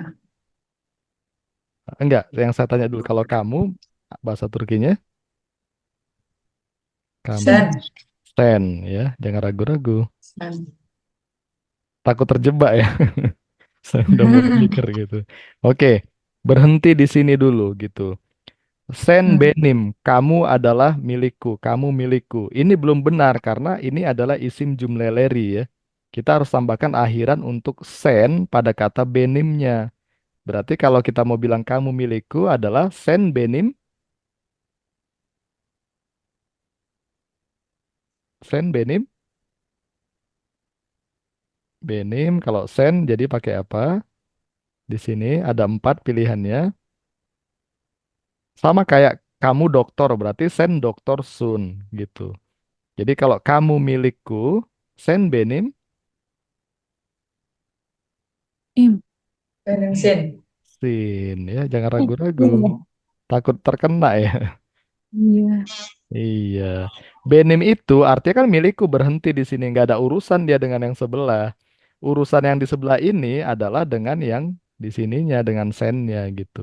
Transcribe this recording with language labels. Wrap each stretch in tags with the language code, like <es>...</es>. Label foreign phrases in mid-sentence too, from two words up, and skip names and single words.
<id>Enggak, yang saya tanya dulu. Kalau kamu bahasa Turkinya, kamu Sen. sen ya, jangan ragu-ragu. Sen. Takut terjebak ya. Saya udah mulai mikir gitu. Oke, berhenti di sini dulu gitu.</id> <tr>Sen benim,</tr> <id>kamu adalah milikku, kamu milikku. Ini belum benar karena ini adalah</id> <tr>isim jumleleri</tr> <id>ya. Kita harus tambahkan akhiran untuk sen pada kata benimnya. Berarti kalau kita mau bilang kamu milikku adalah</id> <tr>sen benim, sen benim, benim.</tr> <id>Kalau sen jadi pakai apa? Di sini ada 4 pilihannya. Sama kayak kamu dokter, berarti</id> <tr>sen doktor sun</tr> <id>gitu. Jadi kalau kamu milikku,</id> <tr>sen benim,</tr> <id>Im.</id> <tr>Benim sen.</tr> <id>sin ya, jangan ragu-ragu. Iya. Takut terkena ya. Iya. Iya. Benim itu artinya kan milikku berhenti di sini, nggak ada urusan dia dengan yang sebelah. Urusan yang di sebelah ini adalah dengan yang di sininya, dengan sennya gitu.</id>